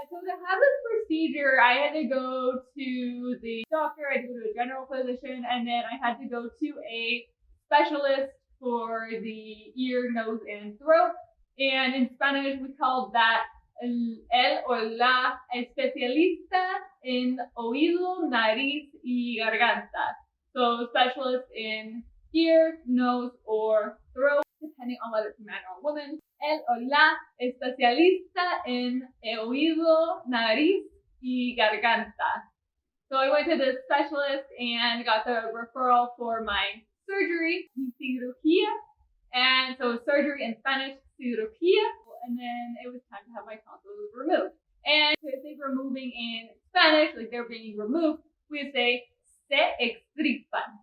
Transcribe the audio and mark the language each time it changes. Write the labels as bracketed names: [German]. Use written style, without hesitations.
[English] So to have this procedure, I had to go to the doctor, I had to go to a general physician, and then I had to go to a specialist for the ear, nose, and throat. And in Spanish, we call that [Spanish] el o la especialista en oído, nariz, y garganta. [English] So specialist in ear, nose, or throat, depending on whether it's a man or a woman. [Spanish] El o la especialista en oído, nariz, y garganta. [English] So I went to the specialist and got the referral for my surgery, cirugía. And so surgery in Spanish, cirugía. And then it was time to have my tonsils removed. And if they were removing in Spanish, like they're being removed, we would say [Spanish] se extirpan.